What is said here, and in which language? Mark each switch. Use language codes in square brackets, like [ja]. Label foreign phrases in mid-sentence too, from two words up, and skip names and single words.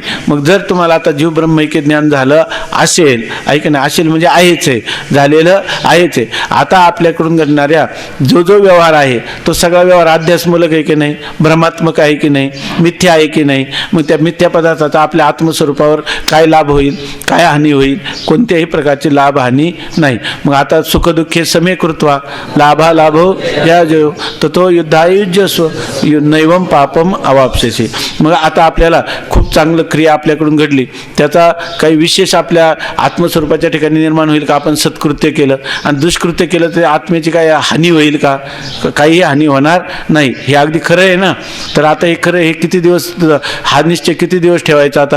[mr] मग जर तुम्हाला आता जीव ब्रह्मैक्य ज्ञान झालं असेल, ऐक ना, असेल म्हणजे आहेच आहे, झालेलं आहेच आहे. आता आपल्याकडून घडणाऱ्या जो व्यवहार आहे तो सगळा व्यवहार अध्यासमूलक आहे की नाही? भ्रमात्मक आहे की नाही? मिथ्या आहे की नाही? मग त्या मिथ्या पदार्थाचा आपल्या आत्मस्वरूपावर काय लाभ होईल? काय हानी होईल? कोणत्याही प्रकारची लाभ हानी नाही. मग आता [sa] सुखदुःखे समे कृत्वा लाभा लाभो या जो तो युद्धायुज्यस्व नैवम पापम अवाप्स्यसे. [mr] मग आता आपल्याला खूप चांगलं क्रिया आपल्याकडून घडली त्याचा काही विशेष आपल्या आत्मस्वरूपाच्या ठिकाणी निर्माण होईल का? आपण सत्कृत्य केलं आणि दुष्कृत्य केलं तर आत्म्याची काय हानी होईल का? काही हानी होणार नाही. हे अगदी खरं आहे ना. तर आता हे खरं, हे किती दिवस, हा निश्चय किती दिवस ठेवायचा आता?